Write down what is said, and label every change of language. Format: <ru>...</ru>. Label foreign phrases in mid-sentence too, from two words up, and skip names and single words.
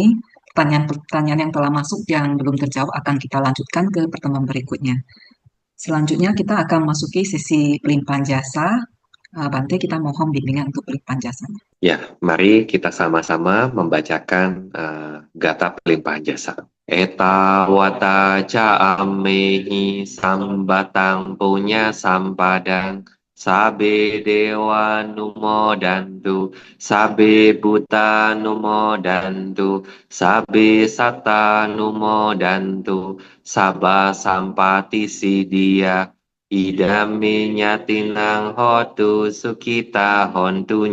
<id>Pertanyaan-pertanyaan yang telah masuk yang belum terjawab akan kita lanjutkan ke pertemuan berikutnya. Selanjutnya kita akan masuki sesi pelimpahan jasa. Bante, kita mohon bimbingan untuk pelimpahan jasanya. Ya, mari kita sama-sama membacakan gata pelimpahan jasa.</id> <pi>Eta wata ca amehi sambatang punya sampadang sabe dewa numo dantu sabe buta numo dantu sabe sata numo dantu saba sampati sidia idami nyatinang hotu sukita hontu</pi>